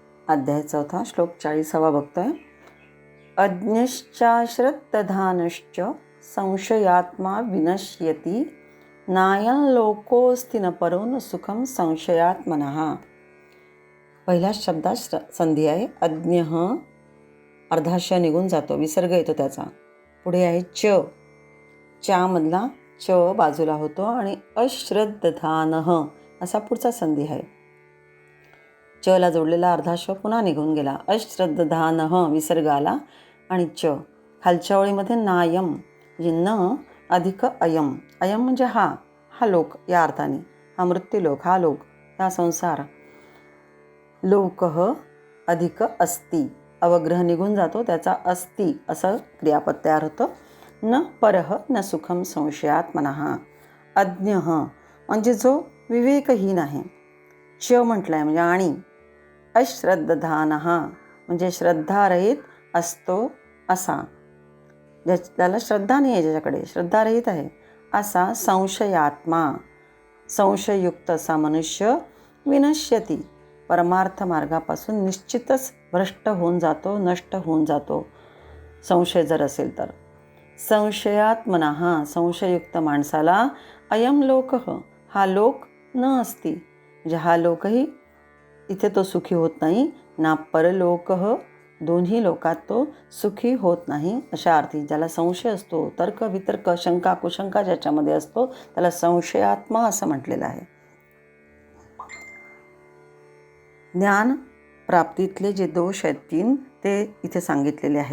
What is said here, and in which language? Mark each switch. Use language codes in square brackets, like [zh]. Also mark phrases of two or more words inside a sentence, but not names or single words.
[mr] अध्याय 4 श्लोक 40 बघतोय. [sa] अज्ञश्चाश्रद्धधानश्च संशयात्मा विनश्यति नायं लोकोऽस्ति न परो न सुखम संशयात्मनः. [mr] पहिल्या शब्दात संधी आहे. अज्ञ अर्धाशय निघून जातो, विसर्ग येतो त्याचा. पुढे आहे च्या मधला च बाजूला होतो आणि अश्रद्धधानः असा पुढचा संधी आहे. ला जोडलेला अर्धाशय पुन्हा निघून गेला. अश्रद्धधानः विसर्ग आला आणि च. खालच्या ओळीमध्ये नायम म्हणजे न अधिक अयम. अयम म्हणजे हा लोक या अर्थाने, हा मृत्यूलोक, हा लोक, हा संसार. लोकः अधिक अस्ति, अवग्रह निघून जातो, त्याचा अस्ति असं क्रियापद तयार होतं. [sa] न परः न सुखम संशयात्मनः. [mr] अज्ञ म्हणजे जो विवेकहीन आहे. च म्हटलंय म्हणजे आणि. अश्रद्धधानः म्हणजे श्रद्धारहित असतो असा, ज्याला श्रद्धा नाही आहे, ज्याच्याकडे श्रद्धारहित आहे असा संशयात्मा, संशययुक्त असा मनुष्य विनश्यती परमार्थ मार्गापासून निश्चितच भ्रष्ट होऊन जातो, नष्ट होऊन जातो, संशय जर असेल तर. संशयात्मनः संशययुक्त माणसाला [sa] अयम लोकः [mr] हा लोक [sa] न अस्ति [mr] म्हणजे हा लोकही इथे तो सुखी होत नाही, ना परलोकः दोन्ही लोकात तो सुखी होत नाही अशा अर्थी. ज्याला संशय असतो, तर्क वितर्क शंका कुशंका ज्याच्यामध्ये असतो त्याला संशयात्मा असं म्हटलेलं आहे. ज्ञान प्राप्तीतले जे दोष आहेत 3 ते इथे सांगितलेले आहेत.